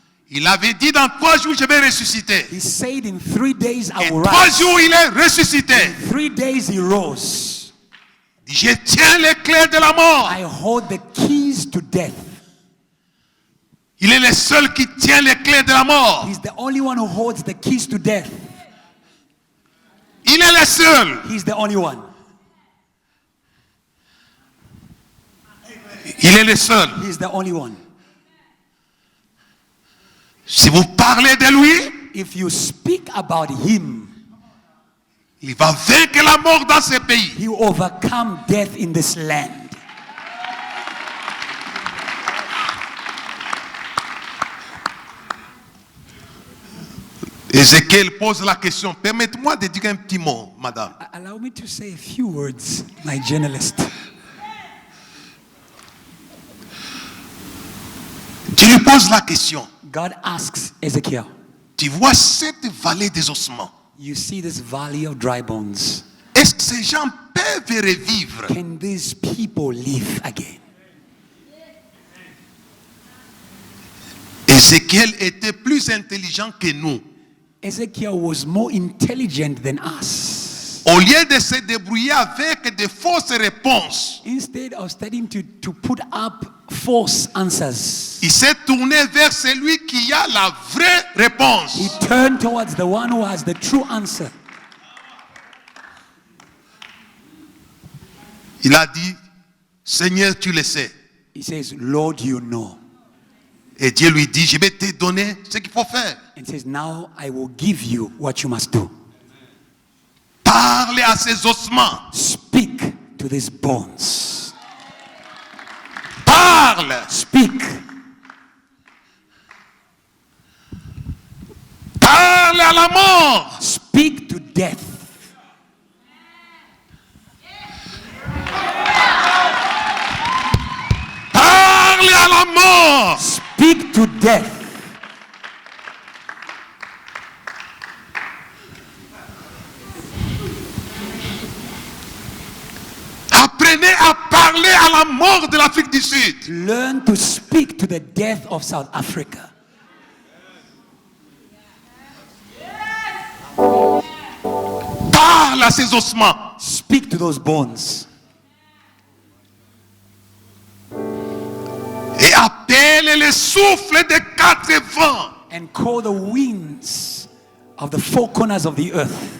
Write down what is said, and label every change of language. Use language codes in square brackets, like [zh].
[fr] Il avait dit dans 3 jours je vais ressusciter. [en] He said in 3 days I [fr] Et [en] will 3 rise. [fr] jours il est ressuscité. [en] 3 days he rose. [fr] Il dit, je tiens les clés de la mort. [en] I hold the keys to death. [fr] Il est le seul qui tient les clés de la mort. [en] He's the only one who holds the keys to death. [fr] Il est le seul. [en] He's the only one. [fr] Il est le seul. [en] He's the only one. [fr] Si vous parlez de lui, [en] If you speak about him, [fr] il va vaincre la mort dans ce pays. [en] he will overcome death in this land. [fr] Ézéchiel pose la question. Permettez-moi de dire un petit mot, madame. [en] Allow me to say a few words, my journalist. [fr] Dieu lui pose la question. [en] God asks Ezekiel, [fr] Tu vois cette vallée des ossements. [en] you see this valley of dry bones. [fr] Est-ce que ces gens peuvent revivre? [en] Can these people live again? [fr] Ézéchiel était plus intelligent que nous. [en] Ezekiel was more intelligent than us. [fr] Au lieu de se débrouiller avec de fausses réponses, [en] Instead of starting to put up false answers, [fr] il s'est tourné vers celui qui a la vraie réponse. [en] he turned towards the one who has the true answer. [fr] Il a dit, Seigneur, tu le sais. [en] He says, Lord, you know. [fr] Et Dieu lui dit, je vais te donner ce qu'il faut faire. [en] And says, now I will give you what you must do. [fr] Parlez à ces ossements. [en] Speak to these bones. [fr] Parle. [en] Speak. [fr] Parle à la mort. [en] Speak to death. [fr] Parle à la mort. [en] Speak to death. [fr] Apprenez à parler à la mort de l'Afrique du Sud. [en] Learn to speak to the death of South Africa. [fr] Parle à ces ossements. [en] Speak to those bones. [fr] Et appelle les souffles des 4 vents. [en] And call the winds of the 4 corners of the earth.